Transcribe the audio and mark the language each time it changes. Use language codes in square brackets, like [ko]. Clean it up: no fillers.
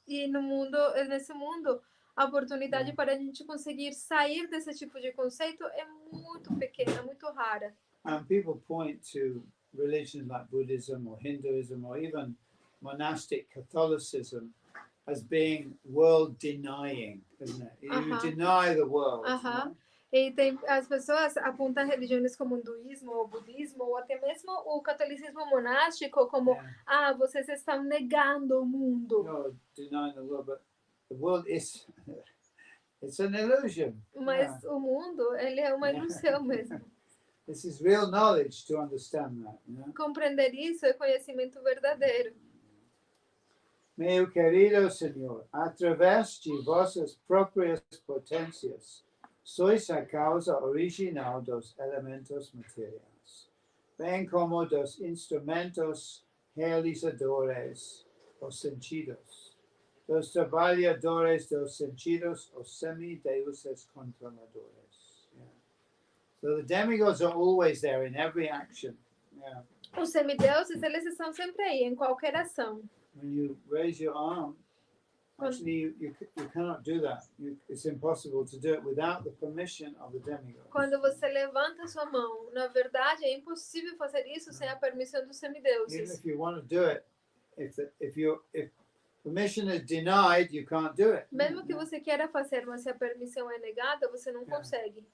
[pt] E no mundo, nesse mundo, a oportunidade para a gente conseguir sair desse tipo de conceito é muito pequena, muito rara. [en] And people point to religions like Buddhism or Hinduism or even monastic Catholicism as being world denying, isn't it? You deny the world. You know? [pt] E as pessoas apontam religiões como o hinduísmo, o budismo, ou até mesmo o catolicismo monástico como vocês estão negando o mundo. [en] You're denying the world, but the world is it's an illusion. [pt] Mas o mundo, ele é uma ilusão mesmo. [en] This is real knowledge to understand that, you know? [pt] Compreender isso é conhecimento verdadeiro. Meu querido Senhor, através de vossas próprias potências, sois a causa original dos elementos materiais, bem como dos instrumentos realizadores, os sentidos, dos trabalhadores dos sentidos, os semideuses controladores. [en] So the demigods are always there in every action. [pt] Os semideuses, eles estão sempre aí, em qualquer ação. [en] When you raise your arm, actually, you cannot do that. It's impossible to do it without the permission of the demigod. [pt] Quando você levanta sua mão, na verdade, é impossível fazer isso sem a permissão dos semideuses. [en] Even if you want to do it, if permission is denied, you can't do it. [pt] Mesmo que você queira fazer, mas se a permissão é negada, você não consegue.